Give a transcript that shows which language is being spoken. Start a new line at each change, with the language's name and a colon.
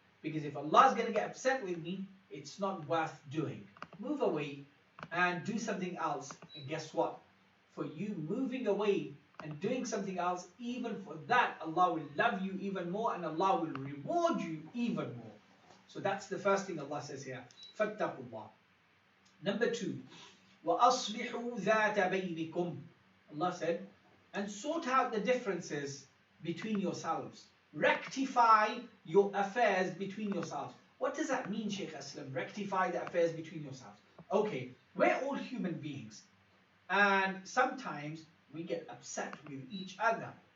English: Because if Allah is going to get upset with me, it's not worth doing. Move away and do something else. And guess what? for you moving away and doing something else, even for that, Allah will love you even more and Allah will reward you even more. So that's the first thing Allah says here.
Arabic: فَاتَّقُوا اللَّهِ.
English: Number 2,
Arabic: وَأَصْلِحُوا ذَاتَ بَيْنِكُمْ.
English: Allah said, and sort out the differences between yourselves. Rectify your affairs between yourselves. What does that mean, Shaykh Aslam? Rectify the affairs between yourselves. Okay, we're all human beings. And sometimes we get upset with each other.